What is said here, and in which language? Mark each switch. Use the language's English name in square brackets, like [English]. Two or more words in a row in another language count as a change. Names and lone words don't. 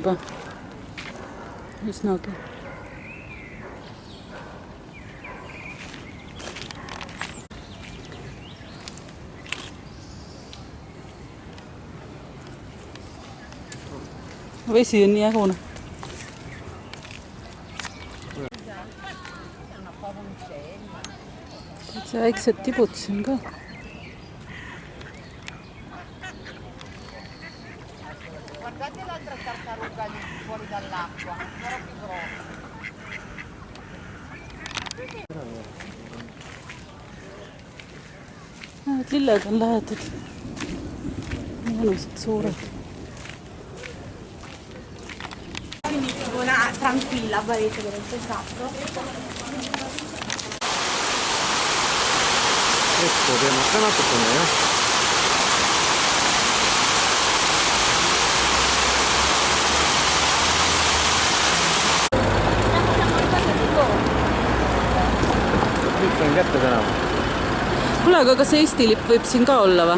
[Estonian] Üsnagi. Vesi on nii ägune. See väiksed tibud siin ka. [Italian] guardate l'altra tartaruga lì fuori dall'acqua ancora più grossa. [Estonian] Lilled on lähedad. Mõnusad suured. [Italian] Tranquilla, varete per esatto. [Estonian] EXPO teemast ka natukene, jah. Nüüd sain kätte tänava. Kuule, aga kas Eesti lipp võib siin ka olla või?